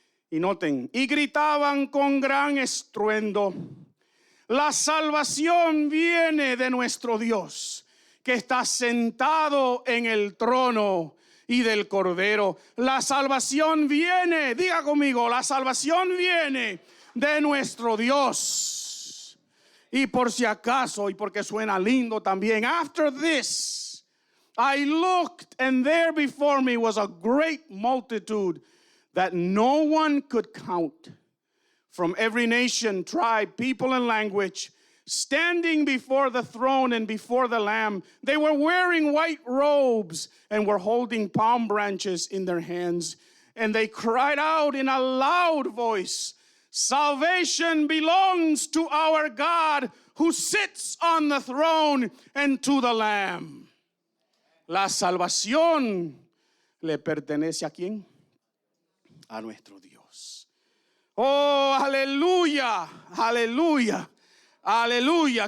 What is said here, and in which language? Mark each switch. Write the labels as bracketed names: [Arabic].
[Spanish] Y noten, y gritaban con gran estruendo: la salvación viene de nuestro Dios, que está sentado en el trono, y del Cordero. La salvación viene, diga conmigo, la salvación viene de nuestro Dios. Y por si acaso, y porque suena lindo también, [English] after this I looked, and there before me was a great multitude that no one could count, from every nation, tribe, people, and language, standing before the throne and before the Lamb. They were wearing white robes and were holding palm branches in their hands. And they cried out in a loud voice, salvation belongs to our God who sits on the throne and to the Lamb. [Spanish] La salvación le pertenece ¿a quién? A nuestro Dios. Oh, aleluya, aleluya, aleluya.